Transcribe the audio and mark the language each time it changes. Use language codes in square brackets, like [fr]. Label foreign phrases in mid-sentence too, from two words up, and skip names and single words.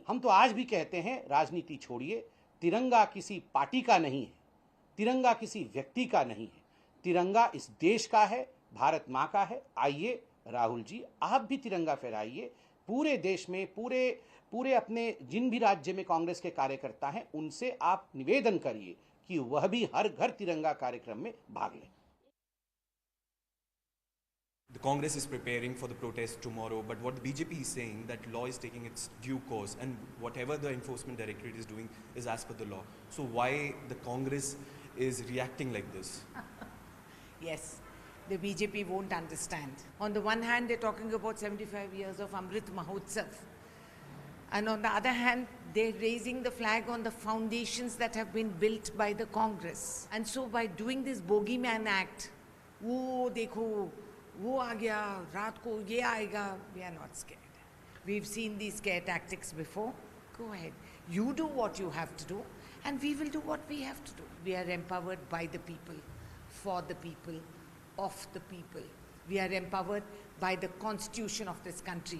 [hi] हम तो आज भी कहते हैं राजनीति छोड़िए, तिरंगा किसी पार्टी का नहीं है, तिरंगा किसी व्यक्ति का नहीं है, तिरंगा इस देश का है, भारत माँ का है। आइए राहुल जी, आप भी तिरंगा फहराइए पूरे देश में, पूरे अपने जिन भी राज्य में कांग्रेस के कार्यकर्ता हैं उनसे आप निवेदन करिए कि वह भी हर घर तिरंगा कार्यक्रम में भाग लें। [en] The Congress is preparing for the protest tomorrow, but what the BJP is saying that law is taking its due course and whatever the Enforcement Directorate is doing is as per the law. So why the Congress is reacting like this? Yes, the BJP won't understand. On the one hand, they're talking about 75 years of Amrit Mahotsav. And on the other hand, they're raising the flag on the foundations that have been built by the Congress. And so by doing this bogeyman act, [hi] वो देखो, वो आ गया, रात को ये आएगा, [en] we are not scared. We've seen these scare tactics before. Go ahead. You do what you have to do, and we will do what we have to do. We are empowered by the people, for the people, of the people. We are empowered by the constitution of this country.